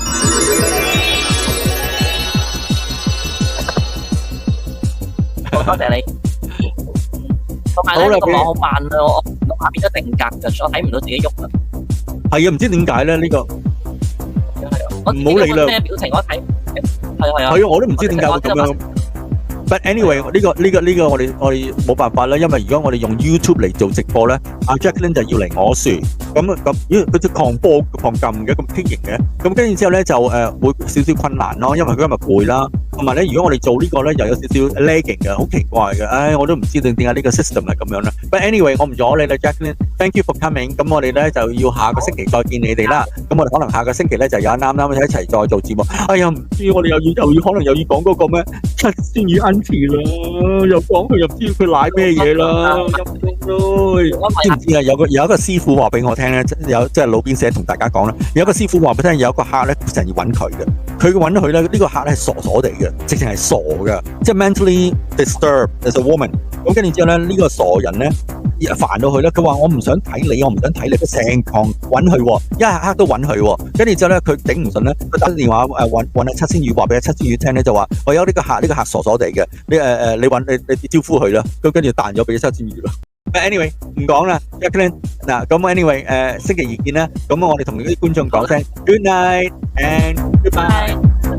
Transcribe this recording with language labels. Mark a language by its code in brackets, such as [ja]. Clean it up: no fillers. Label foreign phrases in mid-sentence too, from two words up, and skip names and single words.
[yue] 多謝你。同埋咧，呢個網好慢啊，我下邊都定格嘅，我睇唔到自己喐啊。係啊，唔知點解咧呢個。唔好理啦。咩表情我睇？係啊。係啊，我都唔知點解會咁樣。 [en] But anyway， [yue] 呢個我哋冇辦法啦，因為如果我哋用 YouTube 嚟做直播咧，阿 Jacqueline 就要嚟我樹，咁咦佢隻狂播狂撳嘅咁畸形嘅，咁跟住之後咧就會少少困難咯，因為佢今日攰啦，同埋咧如果我哋做呢個咧又有少少 lagging 嘅，好奇怪嘅，唉我都唔知點解呢個 system 係咁樣啦。 [en] But anyway， [yue] 我唔阻你啦 Jacqueline， [en] thank you for coming， [yue] 咁我哋咧就要下個星期再見你哋啦，咁我哋可能下個星期咧就有啱一齊再做節目。哎呀唔知我哋又要可能又要講嗰個咩七仙羽啦，又講佢又唔知佢賴咩嘢啦，陰公咯。知唔知啊？有一個師傅話俾我聽咧，即係路邊社同大家講啦。有一個師傅話俾我聽，有一個客咧成日要揾佢嘅，佢揾佢咧呢個客咧係傻地嘅，直情係傻嘅，即係 [en] mentally disturbed as a woman。 [yue] 咁跟住之後咧，呢個傻人咧煩到佢咧，佢話我唔想睇你，我唔想睇你，佢成堂揾佢，一刻都揾佢。跟住之後咧，佢頂唔順咧，佢打電話揾阿七仙羽，話俾阿七仙羽聽咧，就話我有呢個客傻傻地嘅，你招呼佢啦，咁跟住彈咗俾七仙羽啦。Anyway 唔講啦 ，Jacqueline 嗱，咁 anyway 星期二見啦，咁我哋同啲觀眾講聲 [en] good night and goodbye。